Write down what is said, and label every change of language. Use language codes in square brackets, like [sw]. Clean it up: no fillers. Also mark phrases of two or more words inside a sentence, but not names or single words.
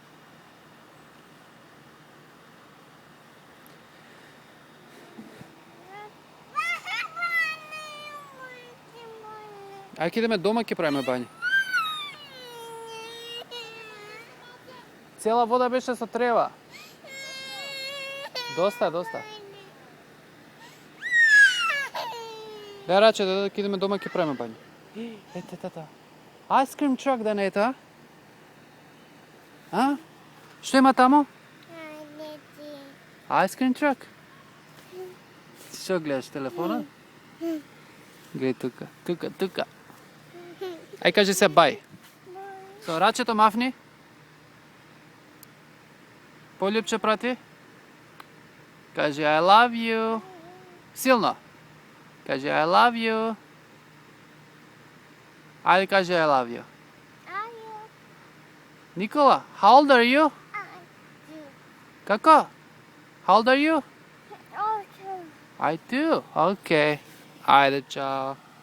[mk] Ај ке идеме дома, ке правиме бања. Цела вода беше со трева. Доста, доста. Дај раче, да ке идеме дома, ке правиме бања. Ете, тата. [en] Ice cream truck [mk] да не ета? А? Што има тамо? [en] Ice cream truck? [mk] Што гледаш, телефона? Гледај тука, тука, тука. Ај кажи се бај. Со рачето мафни. Полјупче прати. [en] Кажи I love you. [mk] Силно. [en] Кажи I love you. [mk] Ајде кажи [en] I love you. Никола, how old are you? Како? How old are you? I do. [mk] Okay. Ајде, чао.